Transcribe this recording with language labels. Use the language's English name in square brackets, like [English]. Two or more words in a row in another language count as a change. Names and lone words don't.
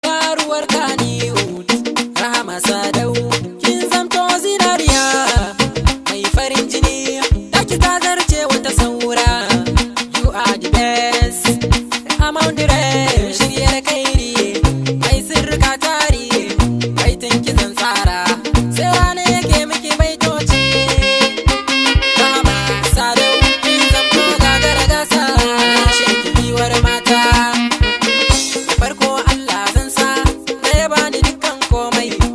[Hausa] Tauraruwar Kannywood, Rahama Sadau, kin zamto zinariya, mai farin jini, taki ta zarce wata saura. [English] You are the best, among the rest. [Hausa] Shirye da kairi, mai sirrika tari, baitin ki zan tsara. Sai wane yake miki baitoci. Rahama Sadau, kin zamto gagara gasa, sheki giwar mata. Da farko Allah zan sa, da ya bani dukkan komai.